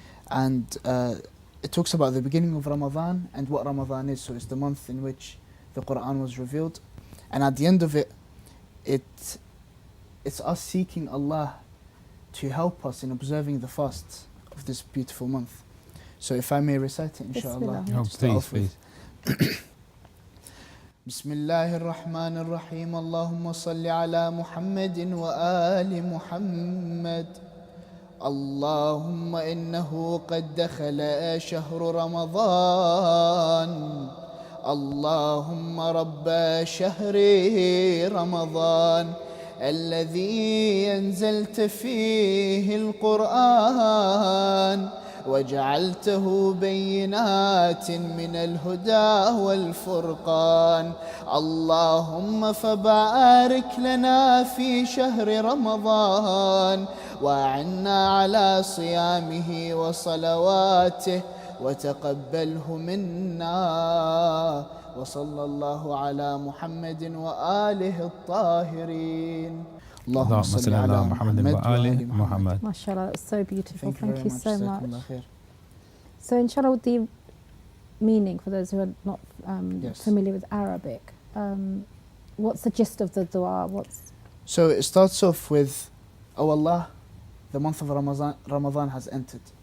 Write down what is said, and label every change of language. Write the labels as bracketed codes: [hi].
[en] And it talks about the beginning of Ramadan and what Ramadan is. So it's the month in which the Quran was revealed. And at the end of it, it's us seeking Allah to help us in observing the fasts of this beautiful month. So if I may recite it, inshallah. Bismillah. Oh, to start please, off with. please. [ar] بسم الله الرحمن الرحيم اللهم صل على محمد وآل محمد اللهم إنه قد دخل شهر رمضان اللهم رب شهر رمضان الذي أنزلت فيه القرآن وجعلته بينات من الهدى والفرقان اللهم فبارك لنا في شهر رمضان وأعنا على صيامه وصلواته وتقبله منا وصلى الله على محمد وآله الطاهرين اللهم صل على محمد وآل محمد. [en] MashaAllah, it's so beautiful. Thank you very so much. Jazakumullah khair. So inshallah, with the meaning, for those who are not Yes. familiar with Arabic, what's the gist of the dua? So it starts off with, O Allah, the month of Ramadan has entered.